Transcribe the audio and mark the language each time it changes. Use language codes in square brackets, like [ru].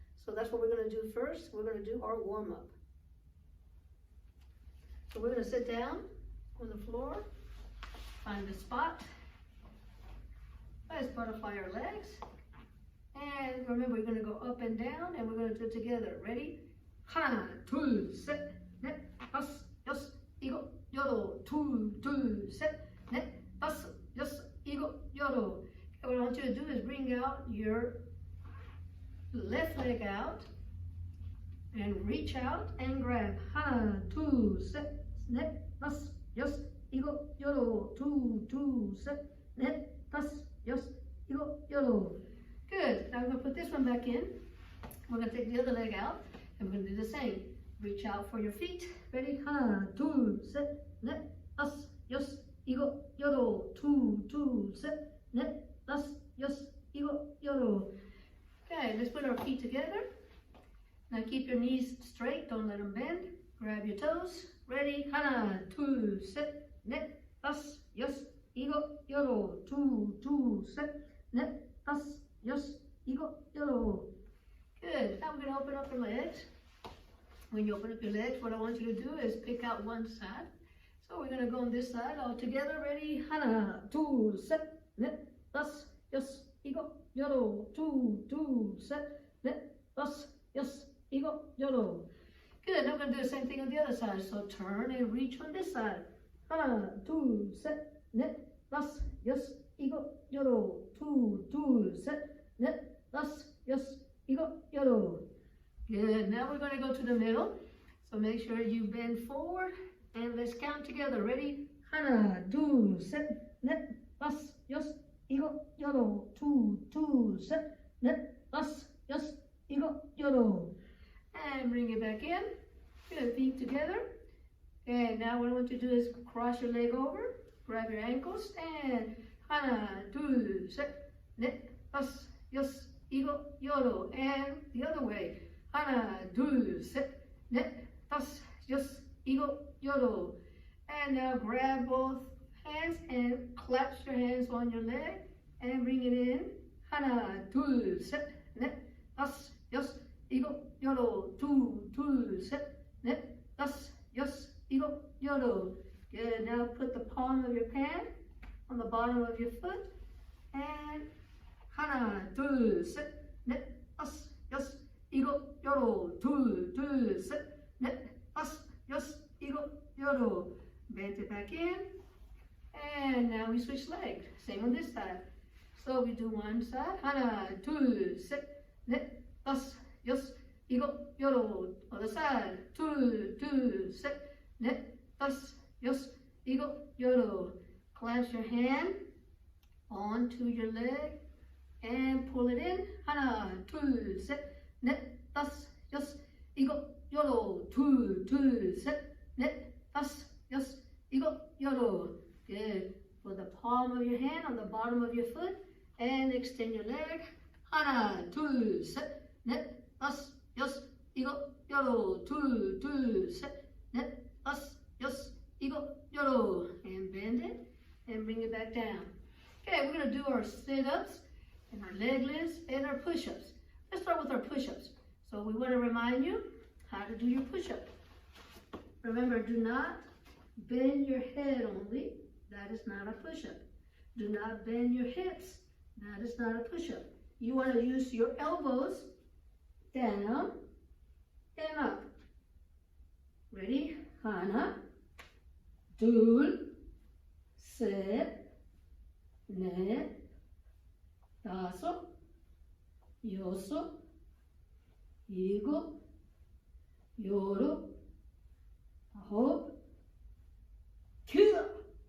[en] So that's what we're going to do first. We're going to do our warm-up. So we're going to sit down on the floor, find a spot. Let's butterfly our legs. And remember, we're going to go up and down, and we're going to do it together. Ready? [ko] 하나, 둘, 셋, 넷, 다섯, 여섯, 일곱, 여덟, 둘, 셋, 넷, 다섯, 여섯, 일곱, 여덟. [en] What I want you to do is bring out your left leg out and reach out and grab. [ko] 하나, 둘, 셋, 넷, 다섯, 여섯, 일곱, 여덟, 둘, 셋, 넷, 다섯, 여섯, 일곱, 여덟. [en] Good. Now we're going to put this one back in. We're going to take the other leg out and we're going to do the same. Reach out for your feet. Ready? [ko] 하나, 둘, 셋, 넷, 다섯, 여섯, 일곱, 여덟, 둘, 셋, 넷, 다섯, 여섯, 일곱, 여덟. [en] Okay, let's put our feet together. Now keep your knees straight. Don't let them bend. Grab your toes. Ready? [ko] 하나, 둘, 셋, 넷, 다섯, 여섯, 일곱, 여덟, 둘, 셋, 넷, 다섯, 여섯, 일곱, 여덟. [en] Good. Now we're going to open up your legs. When you open up your legs, what I want you to do is pick out one side. So we're going to go on this side all together. Ready? [ko] 하나, 둘, 셋, 넷, 다섯, 여섯, 일곱, 여덟, 둘, 셋, 넷, 다섯, 여섯, 일곱, 여덟. [en] Good. Now we're going to do the same thing on the other side. So turn and reach on this side. [ko] 하나, 둘, 셋, 넷, 다섯, 여섯, 일곱, 여덟, 둘, 셋, 넷, 다섯, 여섯, 일곱, 여덟. [en] Good. Now we're going to go to the middle. So make sure you bend forward and let's count together. Ready? [ko] 하나, 둘, 셋, 넷, 다섯, 여섯, 일곱, 여덟, 둘, 셋, 넷, 다섯, 여섯, 일곱, 여덟. [en] And bring it back in. Good. Feet together. And now what I want you to do is cross your leg over. Grab your ankles and [ko] 하나, 둘, 셋, 넷, 다섯, 여섯, 일곱, 여덟. [en] And the other way. [ko] 하나, 둘, 셋, 넷, 다섯, 여섯, 일곱, 여덟. [en] And now grab both hands and clasp your hands on your leg and bring it in. [ko] 하나, 둘, 셋, 넷, 다섯, 여섯, 일곱, 여덟. 둘, 셋, 넷, 다섯, 여섯, 일곱, 여덟. [en] Good. Now put the palm of your hand on the bottom of your foot. And [ko] 하나, 둘, 셋, 넷, 다섯, 여섯, 일곱, 여덟. 둘, 셋, 넷, 다섯, 여섯, 일곱, 여덟. [en] Bend it back in. And now we switch legs. Same on this side. So we do one side. [ko] 하나, 둘, 셋, 넷, 다섯, 여섯, 일곱, 여덟. [en] Other side. [ko] 둘, 셋, 넷, 다섯, 여섯, 일곱, 여덟. [en] Clasp your hand onto your leg and pull it in. [ko] 하나, 둘, 셋, 넷, 다섯, 여섯, 일곱, 여덟. 둘, 셋, 넷, 다섯, 여섯, 일곱, 여덟. [en] Good. Put the palm of your hand on the bottom of your foot and extend your leg. [ko] 하나, 둘, 셋, 넷, 다섯, 여섯, 일곱, 여덟. 둘, 셋, 넷, 다섯, 여섯, 일곱, 여덟. [en] And bend it and bring it back down. Okay, we're going to do our sit-ups and our leg lifts and our push-ups. Let's start with our push-ups. So we want to remind you how to do your push-up. Remember, do not bend your head only. That is not a push-up. Do not bend your hips. That is not a push-up. You want to use your elbows down and up. Ready? [ko] 하나, 둘, 셋, 넷, 다섯, 여섯, 일곱, 여덟, 아홉, 열.